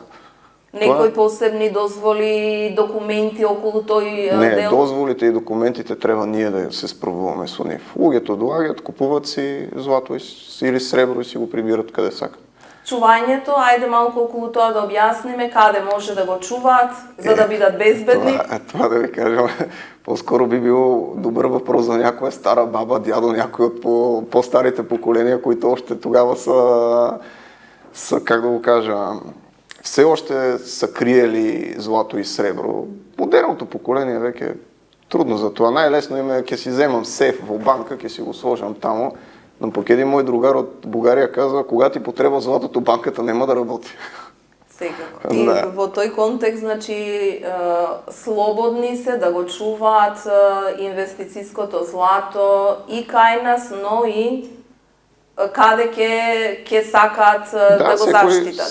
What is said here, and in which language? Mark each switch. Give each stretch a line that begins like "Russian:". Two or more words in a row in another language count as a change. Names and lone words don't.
Macedonian: Некои посебни дозволи, документи околу тој дел? Не, дозволите и документите треба ние да се справуваме со нив. Луѓето доаѓат, купуват си злато или сребро и си го прибират каде сакат. Чувањето, ајде малку околу тоа да објасниме каде може да го чуваат, за да бидат безбедни.
Bulgarian: Това да ви кажем, по-скоро би било добър въпрос за някоя стара баба, дядо, някой от по-старите поколения, които още тогава са, как да го кажа, все още са криели злато и сребро.
Macedonian: Модерното поколение веќе е трудно за това.
Bulgarian: Най-лесно им е, ке си вземам сейф в банка, ке си го сложам тамо. Но пък един мой другар от България казва:
Macedonian: кога ти потреба златото, банката нема да работи. Секако. И во тој контекст, значи, слободни се да го чуваат инвестицијското злато и кај нас, но и каде ќе сакаат да го заштитат.